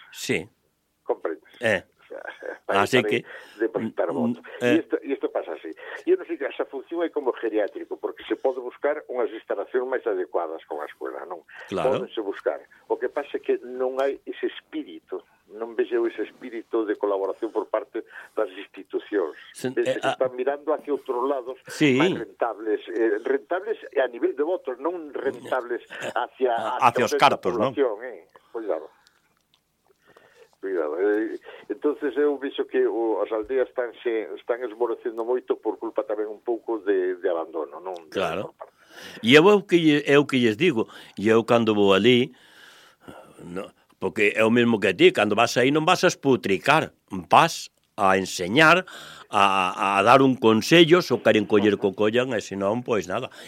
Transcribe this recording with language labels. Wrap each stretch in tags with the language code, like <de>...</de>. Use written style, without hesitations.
<es>Sí. ¿Comprendes? Así que... Y esto pasa así. Yo no sé que esa función hay como geriátrico, porque se puede buscar unas instalaciones más adecuadas con la escuela, ¿no? Claro. Pueden buscar. Lo que pasa es que no hay ese espíritu.</es> <gl>Non vexeu ese espírito de colaboración por parte das institucións. Están mirando hacia outros lados, sí. Máis rentables. Rentables a nivel de votos, non rentables hacia os cartos, non? Cuidado. Cuidado. Entonces eu vexo que as aldeas están esmorecendo moito por culpa tamén un pouco de abandono, non? Claro. E eu que lles digo, e eu cando vou ali... No. Porque é o mesmo que ti, cando vas aí non vas a esputricar, vas a enseñar, a dar un consello, se o queren coller co collan, e senón, pois nada.</gl>